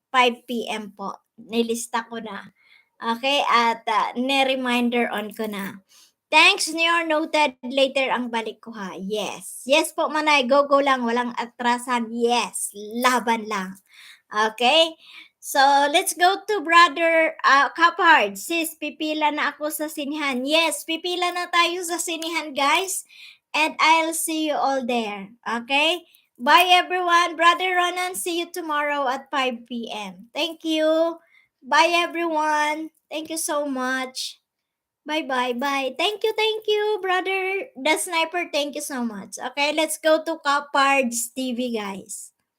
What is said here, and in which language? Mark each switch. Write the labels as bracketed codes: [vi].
[tl] 5 p.m. po. Nilista ko na. Okay, at ni-reminder on ko na. [en] Thanks, Neor. Noted. [tl] Later ang balik ko ha. Yes. Yes po, Manay. Go lang. Walang atrasan. Yes. Laban lang. Okay? [en] So, let's go to Brother Kapard. [tl] Sis, pipila na ako sa sinihan. Yes, pipila na tayo sa sinihan, guys. [en] And I'll see you all there. Okay? Bye, everyone. Brother Ronan, see you tomorrow at 5 p.m. Thank you. Bye, everyone. Thank you so much. Bye. Thank you, brother. The Sniper, thank you so much. Okay, let's go to Kapard's TV, guys.